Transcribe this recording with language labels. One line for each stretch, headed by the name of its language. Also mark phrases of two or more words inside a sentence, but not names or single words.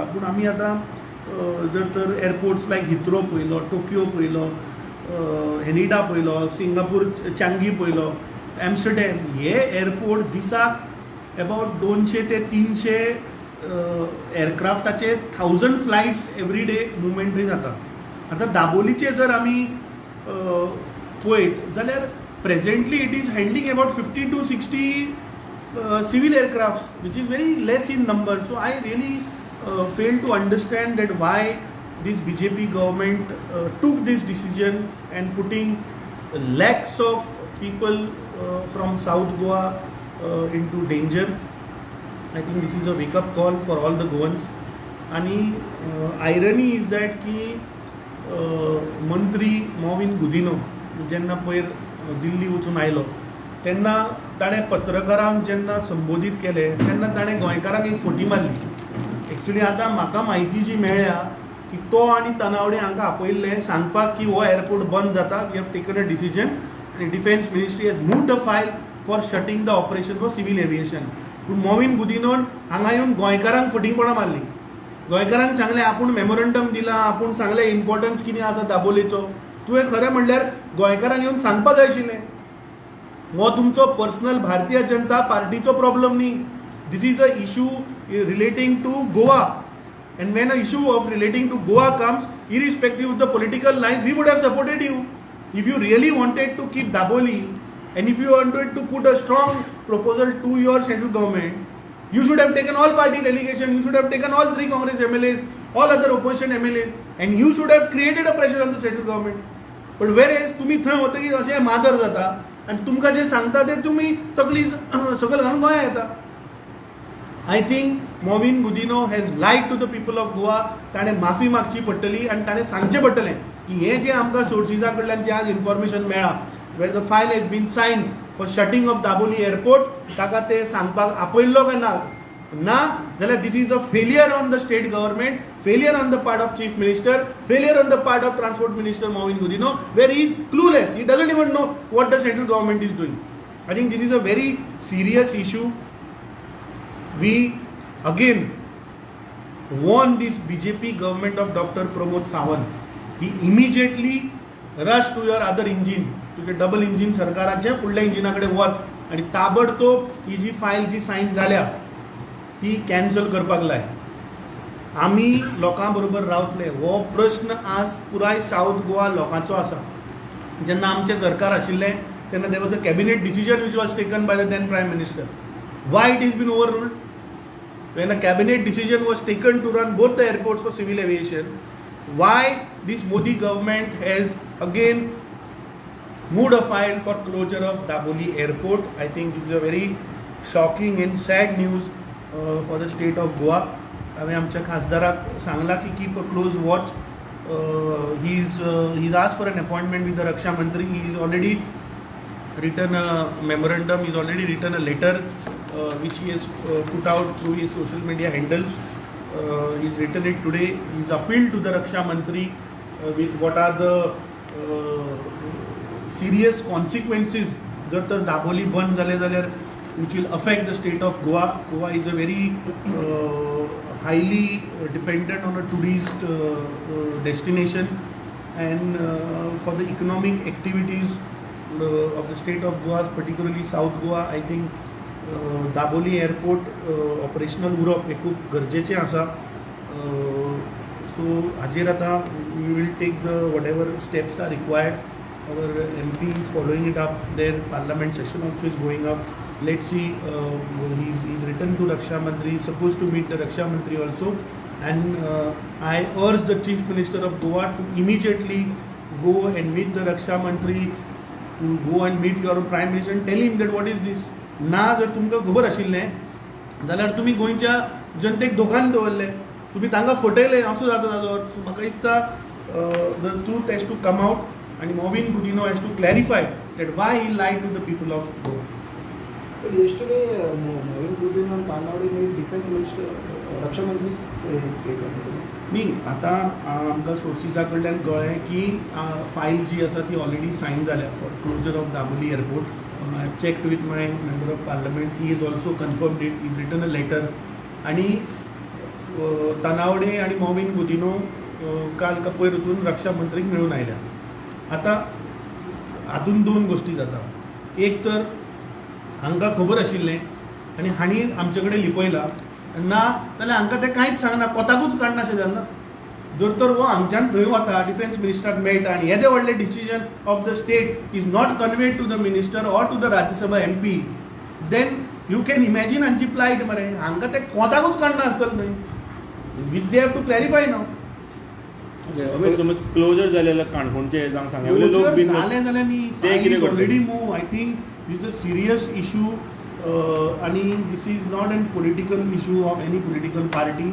Konkani: पूण आमी आतां जर तर
English: airports like
Konkani: हिथ्रो पळयलो, टोकियो पळयलो, हेनिडा पळयलो, सिंगापूर चांगी पळयलो, एम्स्टरडॅम, हे एअरपोर्ट दिसाक
English: about 200
Konkani: ते 300 एअरक्राफ्टाचे
English: 1000 flights every day movement
Konkani: थंय जाता. आतां दाबोलीचे जर आमी पळयत जाल्यार
English: presently it is handling about 50 to 60 civil aircraft which is very less in number. so I really fail to understand that why this BJP government took this decision and putting lakhs of people from South Goa into danger. I think this is a wake-up call for all the Goans.
Konkani: आणि
English: irony is that
Konkani: की मंत्री मॉविन गुदिनो जेन्ना पयर दिल्ली वचून आयलो तेन्ना ताणें पत्रकारांक जेन्ना संबोधीत केलें तेन्ना ताणें गोंयकारांक एक फटी मारली एक्चुली आतां म्हाका म्हायती जी मेळ्ळ्या की तो आनी तनावडे हांकां आपयल्ले सांगपाक की हो एअरपोर्ट बंद जाता,
English: we have taken a decision
Konkani: आनी
English: defence ministry has moved a file for shutting the operation for civil aviation.
Konkani: पूण मोविन गुदिनोन हांगा येवन गोंयकारांक फटिंगपणां मारली. गोंयकारांक सांगलें आपूण मेमोरंडम दिला, आपूण सांगलें इम्पॉर्टन्स कितें आसा दाबोलेचो. तुवें खरें म्हणल्यार गोंयकारांक येवन सांगपाक जाय आशिल्लें. हो तुमचो पर्सनल भारतीय जनता पार्टीचो प्रॉब्लम न्ही.
English: This is a issue relating to Goa, and when an issue of relating to Goa comes, irrespective of the political lines, we would have supported you. If you really wanted to keep Daboli, and if you wanted to put a strong proposal to your central government, you should have taken all party delegation, you should have taken all 3 Congress MLAs, all other opposition MLAs, and you should have created a pressure on the central government. But whereas
Konkani: तुम्ही थंय होता की अशें माजर जाता आनी तुमकां जे सांगता ते तुम्ही तकली सकयल घालून गोंया येता.
English: I think Movin Gudino has lied to the people of Goa.
Konkani: ताणें माफी मागची पडटली आनी ताणें सांगचें पडटलें की हें जें आमकां सोर्सिसां कडल्यान जें आज इन्फॉर्मेशन मेळ्ळा,
English: where the file has been signed for shutting of Daboli airport,
Konkani: ताका तें सांगपाक आपयल्लो काय ना जाल्यार
English: this is a failure on the state government, failure on the part of chief minister, failure on the part of transport minister Movin Gudino, where he is clueless. he doesn't even know what the central government is doing. I think this is a very serious issue. We again warn this BJP government of Dr. Pramod Sawant. He immediately rushed to your other engine,
Konkani: तुझे
English: double engine
Konkani: सरकाराचे फुडल्या इंजिनाकडे वच आणि ताबडतोब ही जी फायल जी सायन जाल्या ती कॅन्सल करपाक लाय. आमी लोकां बरोबर रावतले हो प्रश्न आज पुराय साऊथ गोवा लोकांचो आसा. जेन्ना आमचें सरकार आशिल्लें तेन्ना
English: there was a cabinet decision which was taken by the then Prime Minister. Why it has been overruled? When a cabinet decision was taken to run both the airports for civil aviation, why this Modi government has again moved a file for closure of Daboli airport? I think this is a very shocking and sad news for the state of Goa.
Konkani: आम्ही आमच्या खासदाराक सांगला की
English: keep a close watch. He's asked for an appointment with the Raksha Mantri. He is already written a memorandum, he's already written a letter which he has put out through his social media handles. He's written it today. He's appealed to the Raksha Mantri with what are the serious consequences
Konkani: जर तर दाबोली बंद झाले जाल्यार
English: which will affect the state of Goa. Goa is a very highly dependent on a tourist destination, and for the economic activities of the state of Goa, particularly South Goa, I think
Konkani: दाबोली एअरपोर्ट ऑपरेशनल उरप हे खूब गरजेचें आसा.
English: so
Konkani: हाजेर आतां
English: we will take the what ever steps are required. अवर MP is following it up. Their parliament session also is going up. Let's see. He's written to Raksha Mantri. He's supposed to meet the Raksha Mantri also. And I urge the Chief Minister of Goa to immediately go and meet the Raksha Mantri, to go and meet your Prime Minister and tell him that what is this.
Konkani: ना जर तुमकां खबर आशिल्लें जाल्यार तुमी गोंयच्या जनतेक धोकान दवरलें, तुमी तांकां फटयलें असो जाता ताजो. म्हाका दिसता
English: the truth has to come out आनी Movin Gudino has to clarify that why he lied to the people of Goa. But yesterday, Movind Gudino and Tanawade made defense minister, Raksha Mantri.
Konkani: न्ही आतां आमकां सोर्सिसा कडल्यान कळ्ळें की फायल जी आसा ती
English: already sign
Konkani: जाल्या
English: for closure of Daboli airport. I have checked with my member of parliament. He has also confirmed it. He's written a letter.
Konkani: आणि तनावडे आणि मोविन गुदिनो काल का पयर वचून रक्षा मंत्रीक मेळून आयल्या. आतां हातून 2 गोश्टी जाता. एक तर हांकां खबर आशिल्लें आनी हांणी आमचे कडेन लिपयला ना जाल्यार हांकां तें कांयच सांगना, कोताकूच काडना अशें जालें ना. जर तर वो हांगच्यान थंय वता डिफेन्स मिनिस्टराक मेळटा आनी येदें व्हडलें
English: decision of the state is not conveyed to the minister or to the Rajya Sabha MP, then you can imagine
Konkani: हांची प्लायट मरे. हांकां तें कोताकूच काडना आसतलें थंय,
English: which they have to clarify now.
Konkani: समज क्लोजर जालें काणकोणचे जावं सांगले लोक बीन जालें जाल्यार न्ही
English: already move. I think this a serious issue आनी this is not an political issue of any political party.